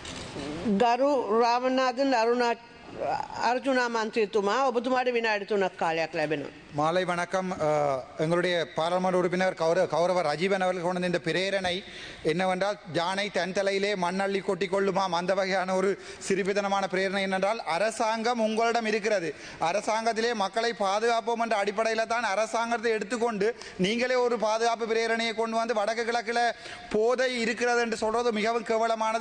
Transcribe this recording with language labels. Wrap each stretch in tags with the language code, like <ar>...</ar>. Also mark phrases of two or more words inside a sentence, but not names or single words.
<si>ගරු රාමනාථන් අර්ජුනා මන්ත්‍රීතුමා ඔබතුමාට විනාඩි 3ක් කාලයක් ලැබෙනවා.</si> <ta>மாலை வணக்கம். எங்களுடைய பாராளுமன்ற உறுப்பினர் கௌரவ ரஜீவன் அவர்கள் கொண்ட இந்த பிரேரணை என்னவென்றால் யானை தன் தலையிலே மண்ணள்ளி கொட்டிக் கொள்ளுமாம் அந்த வகையான ஒரு சிறுபிதனமான பிரேரணை என்னென்றால் அரசாங்கம் உங்களிடம் இருக்கிறது. அரசாங்கத்திலே மக்களை பாதுகாப்போம் என்ற அடிப்படையில் தான் அரசாங்கத்தை எடுத்துக்கொண்டு நீங்களே ஒரு பாதுகாப்பு பிரேரணையை கொண்டு வந்து வடக்கு கிழக்கில் போதை இருக்கிறது என்று சொல்வது மிகவும் கேவலமானது.</ta>